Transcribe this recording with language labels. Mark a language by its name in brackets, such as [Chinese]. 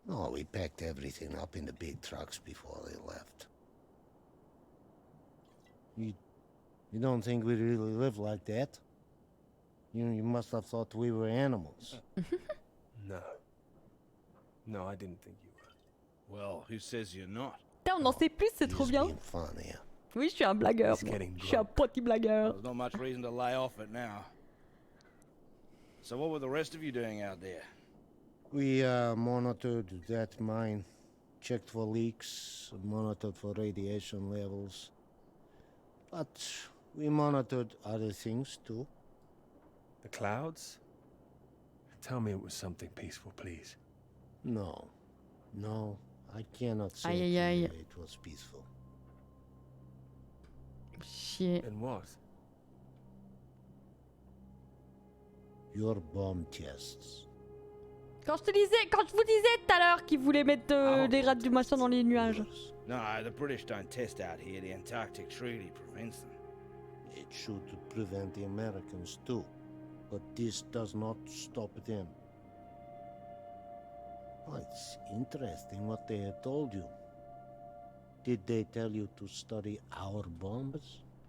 [English] No, we packed everything up in the big trucks before they left. You don't think we really live like that? You must have thought we were animals. No. No, I didn't think you were. Well, who says you're not? [French] Putain, on en sait plus, c'est trop bien. [English] Fun here. [French] Oui, je suis un blagueur. [English] He's [French] moi. [English] getting [French] Je suis un petit blagueur. [English] There's not much reason to lay off it now. So what were the rest of you doing out there? We monitored that mine, checked for leaks, monitored for radiation levels. But We monitored other things too. The clouds? Tell me it was something peaceful, please. No. No, I cannot say [French] Aïe, aïe, aïe. [English] it was peaceful. [French] Chier. [English] And what? Your bomb tests. [French] Quand je vous disais tout à l'heure qu'ils voulaient mettre des rats du machin dans les nuages. [English] No, the British don't test out here. The Antarctic Treaty prevents them. It should prevent the Americans too. But this does not stop them. Oh, it's interesting what they have told you. Did they tell you to study our bombs?